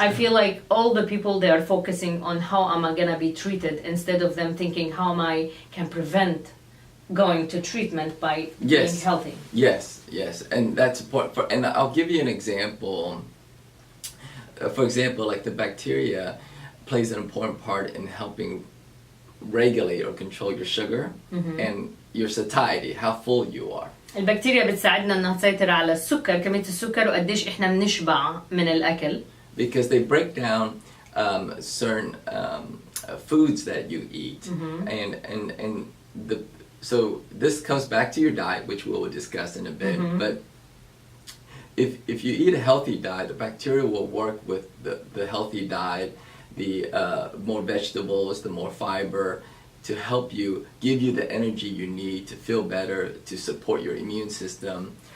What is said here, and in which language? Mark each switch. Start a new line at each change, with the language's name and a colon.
English: I feel like all the people, they are focusing on how am I gonna be treated, instead of them thinking how am I can prevent going to treatment by being healthy. Yes, and that's important. And I'll give you an example. For example, like the bacteria plays an important part in helping regulate or control your sugar and your satiety, how full you are.
Arabic: البكتيريا بتساعدنا انها تسيطر على السكر، كمية السكر، وقديش احنا بنشبع من الأكل.
English: Because they break down certain foods that you eat, and so this comes back to your diet, which we will discuss in a bit, but if you eat a healthy diet, the bacteria will work with the healthy diet, the more vegetables, the more fiber, to help you, give you the energy you need to feel better, to support your immune system.